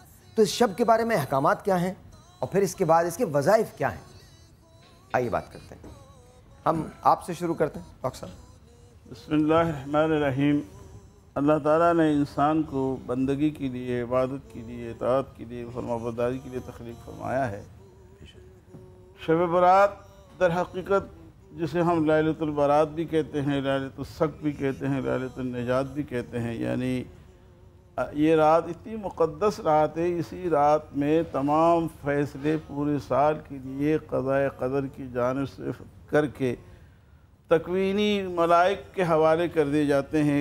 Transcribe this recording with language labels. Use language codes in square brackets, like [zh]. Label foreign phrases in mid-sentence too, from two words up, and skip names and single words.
[ur] تو اس شب کے بارے میں احکامات کیا ہیں اور پھر اس کے بعد اس کے وظائف کیا ہیں، آئیے بات کرتے ہیں۔ ہم آپ سے شروع کرتے ہیں ڈاکٹر صاحب۔ [ar] بسم اللہ الرحمن الرحیم۔ [ur] اللہ تعالیٰ نے انسان کو بندگی کے لیے، عبادت کے لیے، اطاعت کے لیے، فرمانبرداری کے لیے تخلیق فرمایا ہے۔ شب برات در حقیقت جسے ہم لیلۃ البرات بھی کہتے ہیں، لیلۃ الصق بھی کہتے ہیں، لیلۃ النجات بھی کہتے ہیں، یعنی یہ رات اتنی مقدس رات ہے، اسی رات میں تمام فیصلے پورے سال کے لیے قضاء قدر کی جانب سے کر کے تکوینی ملائک کے حوالے کر دیے جاتے ہیں۔